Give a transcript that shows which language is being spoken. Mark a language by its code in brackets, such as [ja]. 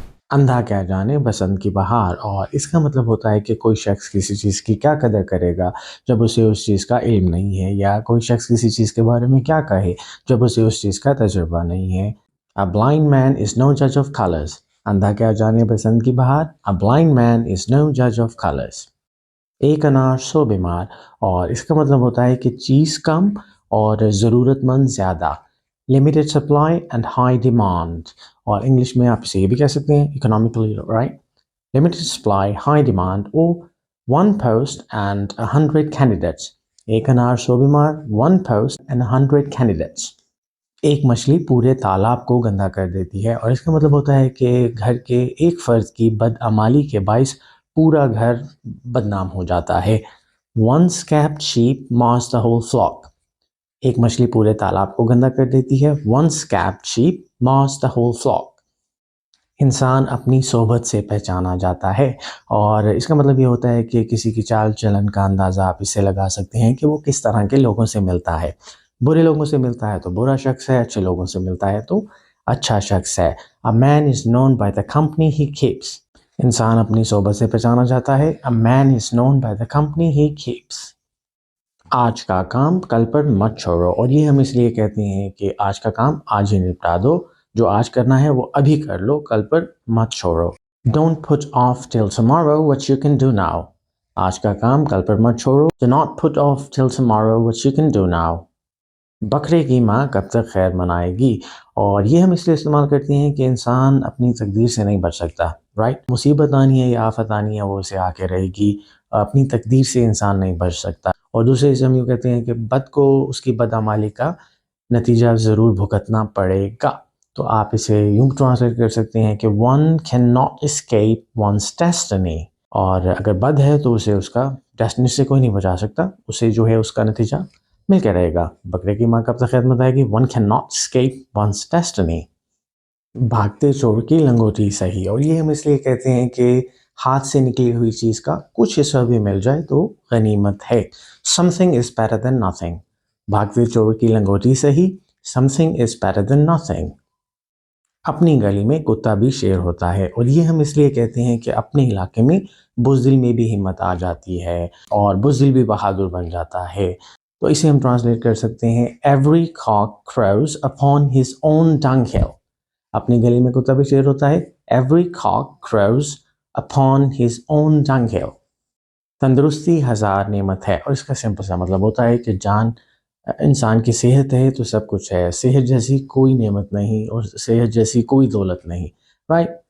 [ur] اندھا کیا جانے بسنت کی بہار، اور اس کا مطلب ہوتا ہے کہ کوئی شخص کسی چیز کی کیا قدر کرے گا جب اسے اس چیز کا علم نہیں ہے، یا کوئی شخص کسی چیز کے بارے میں کیا کہے جب اسے اس چیز کا تجربہ نہیں ہے. [en] A blind man is no judge of colors. [ur] اندھا کیا جانے بسنت کی بہار. [en] A blind man is no judge of colors. [ur] ایک انار 100 بیمار، اور اس کا مطلب ہوتا ہے کہ چیز کم اور ضرورت مند زیادہ. [en] Limited supply and high demand. [ur] اور انگلش میں آپ اسے یہ بھی کہہ سکتے ہیں [en] economically right. Limited supply, high demand, or one post and 100 candidates. [ur] ایک انار 100 بیمار, [en] one post and 100 candidates. [ur] ایک مچھلی پورے تالاب کو گندا کر دیتی ہے، اور اس کا مطلب ہوتا ہے کہ گھر کے ایک فرد کی بدعمالی کے باعث پورا گھر بدنام ہو جاتا ہے. [en] One scabred sheep mars the whole flock. [ur] ایک مچھلی پورے تالاب کو گندا کر دیتی ہے. [en] One scabred sheep mars the whole flock. [ur] انسان اپنی صحبت سے پہچانا جاتا ہے، اور اس کا مطلب یہ ہوتا ہے کہ کسی کی چال چلن کا اندازہ آپ اس سے لگا سکتے ہیں کہ وہ کس طرح کے لوگوں سے ملتا ہے. برے لوگوں سے ملتا ہے تو برا شخص ہے، اچھے لوگوں سے ملتا ہے تو اچھا شخص ہے. [en] A man is known by the company he keeps. [ur] انسان اپنی صحبت سے پہچانا جاتا ہے. [en] A man is known by the company he keeps. [ur] آج کا کام کل پر مت چھوڑو، اور یہ ہم اس لیے کہتے ہیں کہ آج کا کام آج ہی نپٹا دو. جو آج کرنا ہے وہ ابھی کر لو، کل پر مت چھوڑو. [en] Don't put off till tomorrow what you can do now. [ur] آج کا کام کل پر مت چھوڑو. [en] Do not put off till tomorrow what you can do now. [ur] بکرے کی ماں کب تک خیر منائے گی، اور یہ ہم اس لیے استعمال کرتے ہیں کہ انسان اپنی تقدیر سے نہیں بچ سکتا رائٹ. مصیبت آنی ہے یا آفت آنی ہے وہ اسے آ کے رہے گی، اپنی تقدیر سے انسان نہیں بچ سکتا. اور دوسرے سے ہم یہ کہتے ہیں کہ بد کو اس کی بدعمالی کا نتیجہ ضرور بھگتنا پڑے گا. تو آپ اسے یوں ٹرانسلیٹ کر سکتے ہیں کہ [en] one cannot escape one's destiny. [ur] اور اگر بد ہے تو اسے اس کا ڈیسٹنی سے کوئی نہیں بچا سکتا، اسے جو ہے اس کا نتیجہ مل کے رہے گا. بکرے کی ماں کب تک خدمت آئے گی. [en] One cannot escape one's destiny. [ur] بھاگتے چور کی لنگوٹی صحیح، اور یہ ہم اس لیے کہتے ہیں کہ ہاتھ سے نکلی ہوئی چیز کا کچھ حصہ بھی مل جائے تو غنیمت ہے. [en] Something is better than nothing. [ur] بھاگتے چور کی لنگوٹی صحیح. [en] Something is better than nothing. [ur] اپنی گلی میں کتا بھی شیر ہوتا ہے، اور یہ ہم اس لیے کہتے ہیں کہ اپنے علاقے میں بزدل میں بھی ہمت آ جاتی ہے، اور بزدل بھی بہادر بن جاتا ہے. تو اسے ہم ٹرانسلیٹ کر سکتے ہیں [en] Every cock crows upon his own dunghill. [ur] اپنی گلی میں کتا بھی شیر ہوتا ہے. [en] Every cock crows upon his own dunghill. [ur] تندرستی 1000 نعمت ہے، اور اس کا سمپل سا مطلب ہوتا ہے کہ جان انسان کی صحت ہے تو سب کچھ ہے. صحت جیسی کوئی نعمت نہیں، اور صحت جیسی کوئی دولت نہیں رائٹ.